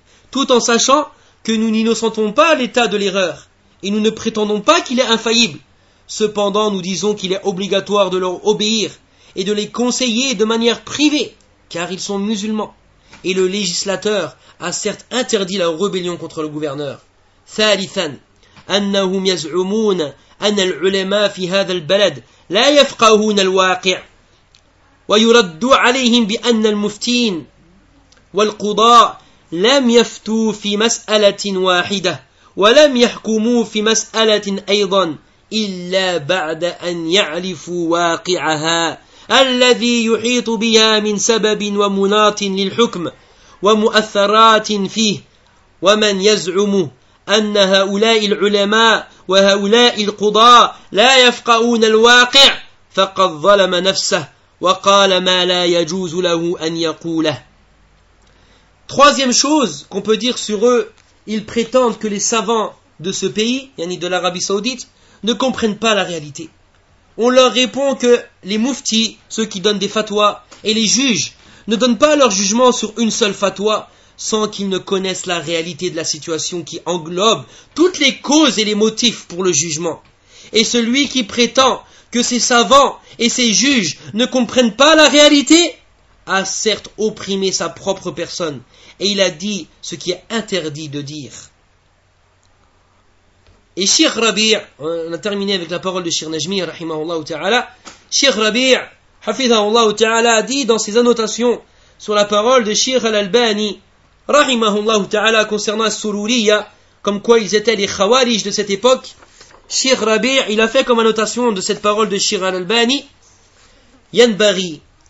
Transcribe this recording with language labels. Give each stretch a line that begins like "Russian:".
French: Tout en sachant que nous n'innocentons pas l'État de l'erreur. Et nous ne prétendons pas qu'il est infaillible. Cependant, nous disons qu'il est obligatoire de leur obéir et de les conseiller de manière privée, car ils sont musulmans. Et le législateur a certes interdit la rébellion contre le gouverneur.
Arabic: ثالثا أنهم يزعمون أن العلماء في هذا البلد لا يفقهون الواقع ويرد عليهم بأن المفتين والقضاء لم يفتوا في مسألة واحدة ولم يحكموا في مسألة أيضا إلا بعد أن يعرفوا واقعها الذي يحيط بها من سبب ومناط للحكم ومؤثرات فيه ومن يزعم أن هؤلاء العلماء وهؤلاء القضاء لا يفقهون الواقع فقد ظلم نفسه وقال ما لا يجوز له أن يقوله.
French: Troisième chose qu'on peut dire sur eux, ils prétendent que les savants de ce pays, yani de l'Arabie Saoudite, ne comprennent pas la réalité. On leur répond que les muftis, ceux qui donnent des fatwas, et les juges, ne donnent pas leur jugement sur une seule fatwa sans qu'ils ne connaissent la réalité de la situation qui englobe toutes les causes et les motifs pour le jugement. Et celui qui prétend que ces savants et ces juges ne comprennent pas la réalité a certes opprimé sa propre personne et il a dit ce qui est interdit de dire. Et Cheikh Rabi', on a terminé avec la parole de Cheikh Najmi, rahimahullah ta'ala. Cheikh Rabi', hafidhahullah ta'ala, a dit dans ses annotations sur la parole de Cheikh Al-Albani, rahimahullah ta'ala, concernant Sururiya, comme quoi ils étaient les khawarij de cette époque, Cheikh Rabi', il a fait comme annotation de cette parole de Cheikh Al-Albani, yanbari